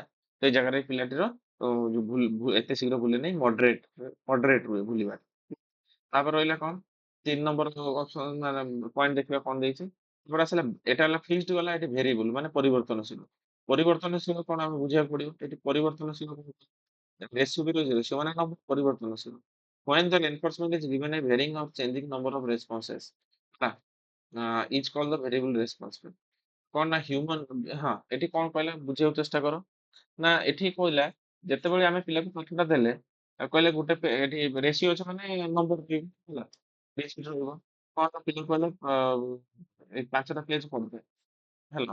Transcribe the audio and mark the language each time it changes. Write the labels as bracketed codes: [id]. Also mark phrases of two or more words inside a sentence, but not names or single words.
[or] ସେଇ ଜାଗାରେ ପିଲାଟିର ଯୋଉ ଏତେ ଶୀଘ୍ର ଭୁଲେନି ମଡରେଟ୍ ରୁହେ ଭୁଲିବା। ତାପରେ ରହିଲା କଣ? 3 ନମ୍ବର ଅପସନ ମାନେ ପଏଣ୍ଟ ଦେଖିବା କଣ ଦେଇଛି। ତାପରେ ଆସିଲା ଏଟା ହେଲା ଫିକ୍ସଡ ଗଲା ଏଠି ଭେରିଏବଲ ମାନେ ପରିବର୍ତ୍ତନଶୀଳ। ପରିବର୍ତ୍ତନଶୀଳ କଣ ଆମେ ବୁଝିବାକୁ ପଡିବ। ଏଠି ପରିବର୍ତ୍ତନଶୀଳ ରେସିଓ ବିର ରେସିଓ ମାନେ କଣ ପରିବର୍ତ୍ତନଶୀଳ। [en] When the reinforcement is given a varying or changing number of responses, ହେଲା each called the variable response। [or] କଣ ନା ହ୍ୟୁମାନ ହଁ ଏଠି କଣ କହିଲା ବୁଝିବାକୁ ଚେଷ୍ଟା କର। ନା ଏଠି କହିଲା ଯେତେବେଳେ ଆମେ ପିଲାକୁ ପାଠଟା ଦେଲେ କହିଲେ ଗୋଟେ ଏଠି ରେସିଓ ଅଛି ମାନେ ନମ୍ବର ଥିବ ହେଲା। ରେସିଓ ରହିବ। କଣ ନା ପିଲାକୁ କହିଲେ ଏଇ 5ଟା ପେଜ ପଢିଦେ ହେଲା।